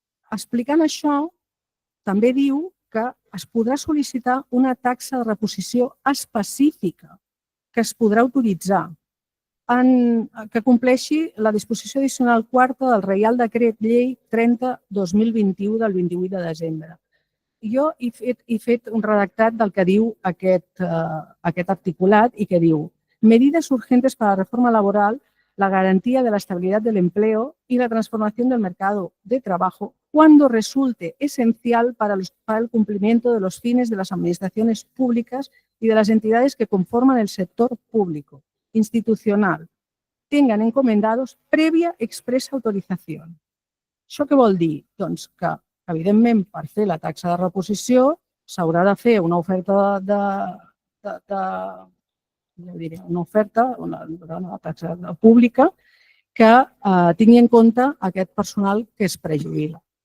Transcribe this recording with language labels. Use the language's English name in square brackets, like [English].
[Catalan] Explicant això, també diu que es podrà sol·licitar una taxa de reposició específica que es podrà autoritzar, que compleixi la disposició addicional quarta del Reial Decret Llei 30/2021 del 28 de desembre. Jo he fet un redactat del que diu [Spanish] aquest articulat i que diu: medidas urgentes para la reforma laboral, la garantía de la estabilidad del empleo y la transformación del mercado de trabajo cuando resulte esencial para el cumplimiento de los fines de las administraciones públicas y de las entidades que conforman el sector público institucional tengan encomendados [Catalan] prèvia expressa [Spanish] autorizació. [Catalan] Això què vol dir? Doncs que, evidentment, per fer la taxa de reposició s'haurà de fer una oferta una taxa pública que tingui en compte aquest personal que es prejubila.